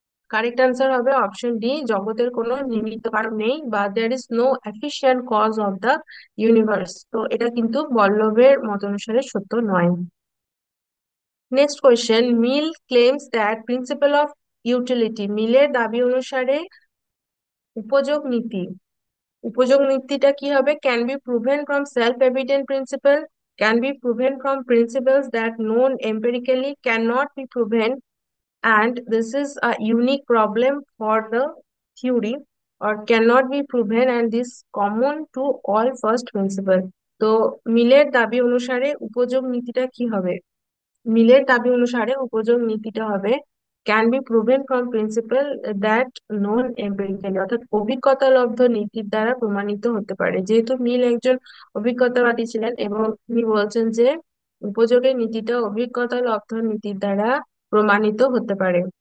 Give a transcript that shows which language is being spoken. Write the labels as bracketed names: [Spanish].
[English] correct answer হবে option D, [Bangla] জগতের কোনো নিমিত্ত কারণ নেই [English] বা there is no efficient cause of the universe. [Bangla] তো এটা কিন্তু বল্লভের মত অনুসারে সত্য নয়। Next question, [English] Mill claims that principle of utility. [Bangla] মিলের দাবি অনুসারে উপযোগ নীতি, উপযোগ নীতিটা কি হবে? [English] Can be proven from self evident principle, can be proven from principles that known empirically, can not be proven and this is a unique problem for the theory, or cannot be proven and this common to all first principle. [Bangla] তো মিলের দাবি অনুসারে উপযোগ নীতিটা কি হবে? মিলের দাবি অনুসারে উপযোগ নীতিটা হবে [English] can be proven from principle that known empirically, [Bangla] অর্থাৎ অভিজ্ঞতালব্ধ নীতির দ্বারা প্রমাণিত হতে পারে। যেহেতু মিল একজন অভিজ্ঞতাবাদী ছিলেন এবং তিনি বলছেন যে উপযোগের নীতিটা অভিজ্ঞতালব্ধ নীতির দ্বারা প্রমাণিত হতে পারে।